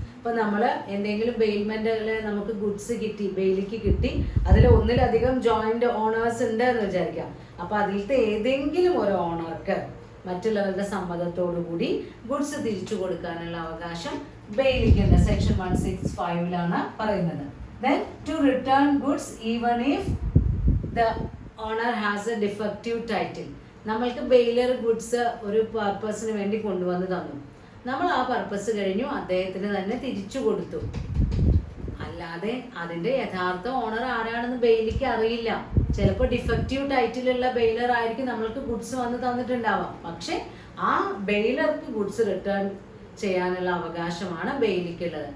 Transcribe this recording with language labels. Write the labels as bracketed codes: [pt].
[ml] ഇപ്പൊ നമ്മൾ എന്തെങ്കിലും ബെയിൽമെന്റിൽ നമുക്ക് ഗുഡ്സ് കിട്ടി, ബെയിലിക്ക് കിട്ടി, അതിൽ ഒന്നിലധികം ജോയിന്റ് ഓണേഴ്സ് ഉണ്ട് എന്ന് വിചാരിക്കാം. അപ്പൊ അതിലത്തെ ഏതെങ്കിലും ഒരു ഓണർക്ക് മറ്റുള്ളവരുടെ സമ്മതത്തോടു കൂടി ഗുഡ്സ് തിരിച്ചു കൊടുക്കാനുള്ള അവകാശം ബെയിലിക്കുണ്ട്. സെക്ഷൻ 165-ലാണ് പറയുന്നത്. [en] Then to return goods even if the owner has a defective title. [ml] നമ്മൾക്ക് ബെയിലർ ഗുഡ്സ് ഒരു പർപ്പസിന് വേണ്ടി കൊണ്ടുവന്ന് തന്നു, നമ്മൾ ആ പർപ്പസ് കഴിഞ്ഞു അദ്ദേഹത്തിന് തന്നെ തിരിച്ചു കൊടുത്തു. അല്ലാതെ അതിന്റെ യഥാർത്ഥ ഓണർ ആരാണെന്ന് ബെയിലിക്ക് അറിയില്ല. ചിലപ്പോൾ ഡിഫക്റ്റീവ് ടൈറ്റിലുള്ള ബെയിലർ ആയിരിക്കും നമ്മൾക്ക് ഗുഡ്സ് വന്ന് തന്നിട്ടുണ്ടാവാം, പക്ഷെ ആ ബെയിലർക്ക് ഗുഡ്സ് റിട്ടേൺ ചെയ്യാനുള്ള അവകാശമാണ് ബെയിലിക്കുള്ളത്.